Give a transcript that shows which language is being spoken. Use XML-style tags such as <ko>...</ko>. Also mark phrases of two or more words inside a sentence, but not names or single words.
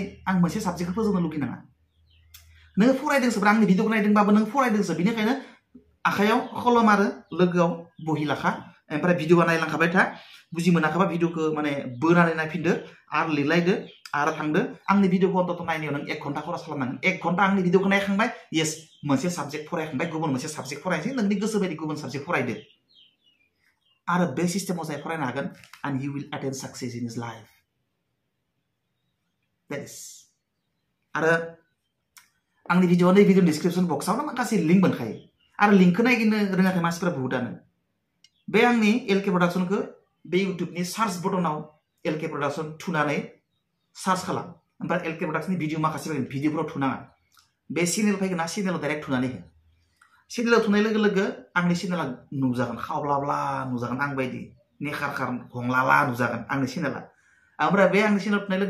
<brx>आं मोनसे साबजेक्टखौ फोजोबनो लुगैनाङा नोङो फरायदोंसोब्रा आंनि भिडिअखौ नायदोंबाबो नों फरायदोंसो बिनिखायनो आखायाव कलम आरो लोगोआव बहि लाखा ओमफ्राय भिडिअआ नायलांखाबाय था बुजि मोनाखैबा भिडिअखौ माने बोनानै नायफिनदो आरो लिरलायदो आरो थांदो आंनि भिडिअखौ अन्तत नायनायाव नों 1 घन्टा खरस खालामनांगोन 1 घन्टा आंनि भिडिअखौ नायखांबाय येस मोनसे साबजेक्ट फरायखांबाय गुबुन मोनसे साबजेक्ट फरायनोसै नोंनि गोसो बायदि गुबुन साबजेक्ट फरायदो आरो बे सिस्टेमाव जाय फरायनो हागोन</brx> <en>and he will attain success in his life that is</en> <brx>आरो आंनि भिडिअ नै</brx> <en>video description box</en> <brx>माखासे लिंक मोनखायो आरो लिंकखौ नायगिरनो रोङाखै मानसिफोरा बुहुदानो बे आंनि एलके प्रडाक्शनखौ बे इउट्युबनि</brx> <en>search button</en> <brx>एलके प्रडाक्शन थुनानै सार्च खालाम ओमफ्राय एलके प्रडाक्शननि भिडिअ माखासे फैगोन भिडिअफोराव थुनाङा बे चेनेल फैगोन ना चेनेलाव डाइरेक्ट थुनानै हो चेनेलाव थुनाय लोगो लोगो आंनि चेनेला नुजागोन खावब्लाब्ला नुजागोन आं बायदि नेखारखार हंलाला नुजागोन आंनि चेनेला ओमफ्राय बे आंनि चेनेलाव थुनाय लोगो</brx>